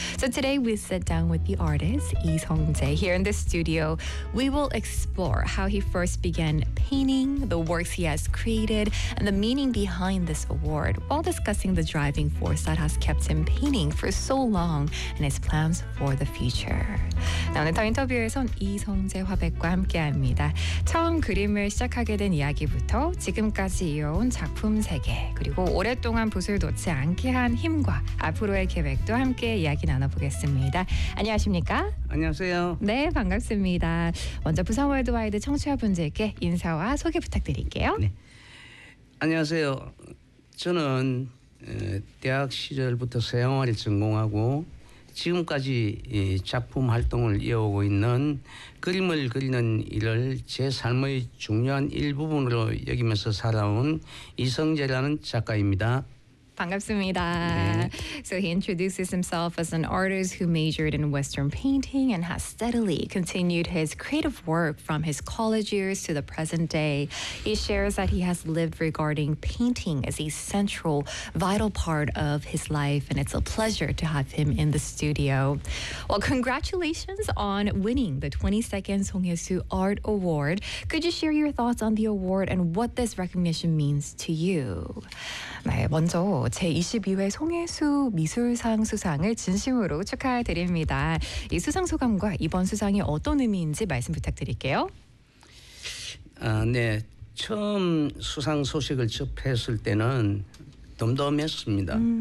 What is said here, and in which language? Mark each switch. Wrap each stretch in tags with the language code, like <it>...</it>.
<en>So today, we sit down with the artist, Lee Song-jae, here in the studio. We will explore how he first began painting, the works he has created, and the meaning behind this award, while discussing the driving force that has kept him painting for so long and his plans for the future.</en> <ko>네, 오늘 더 인터뷰에선 이성재 화백과 함께합니다. 처음 그림을 시작하게 된 이야기부터 지금까지 이어온 작품 세계, 그리고 오랫동안 붓을 놓지 않게 한 힘과 앞으로의 계획도 함께 이야기 나눠보겠습니다. 안녕하십니까? 안녕하세요. 네, 반갑습니다. 먼저 부산 월드와이드 청취자분들께 인사와 소개 부탁드릴게요. 네. 안녕하세요. 저는 대학 시절부터 서양화를 전공하고 지금까지 작품 활동을 이어오고 있는 그림을 그리는 일을 제 삶의 중요한 일부분으로 여기면서 살아온 이성재라는 작가입니다. 반갑습니다. 네.</ko> <en>So he introduces himself as an artist who majored in Western painting and has steadily continued his creative work from his college years to the present day. He shares that he has lived regarding painting as a central, vital part of his life, and it's a pleasure to have him in the studio. Well, congratulations on winning the 22nd Songhye-su Art Award. Could you share your thoughts on the award and what this recognition means to you?</en> <ko>네, 먼저 제22회 송혜수 미술상 수상을 진심으로 축하드립니다. 이 수상 소감과 이번 수상이 어떤 의미인지 말씀 부탁드릴게요. 아, 네. 처음 수상 소식을 접했을 때는 덤덤했습니다.</ko>